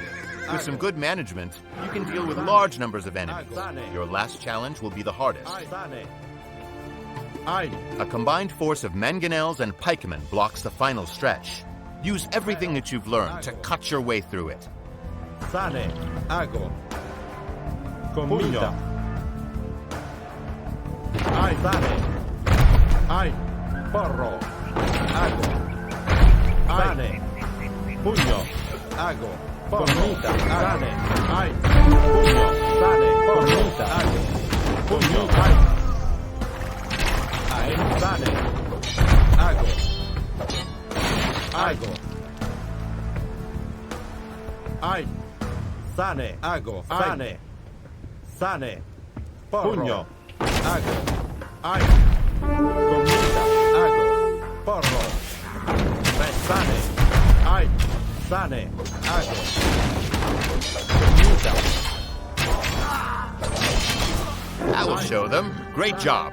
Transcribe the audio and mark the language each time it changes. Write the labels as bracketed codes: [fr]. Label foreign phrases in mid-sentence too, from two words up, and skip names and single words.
[en] With some good management, you can deal with large numbers of enemies. Your last challenge will be the hardest. A combined force of mangonels and pikemen blocks the final stretch. Use everything that you've learned to cut your way through it. Sane. Ago. Commita. Ein. Sane. Ein. Porro. Ago. Sane. Pugno. Ago. Commita. Sane. Ein. Pugno. Sane. Commita. Ago. Pugno. Ein. Ein. Sane. Ago. Ago. Ein. Sane. Ago. Sane. Sane. Pugno. Ago. Ein. Commita. Ago. Porro. Sane. Ein. Sane. Ago. Commita. That will show them. Great job!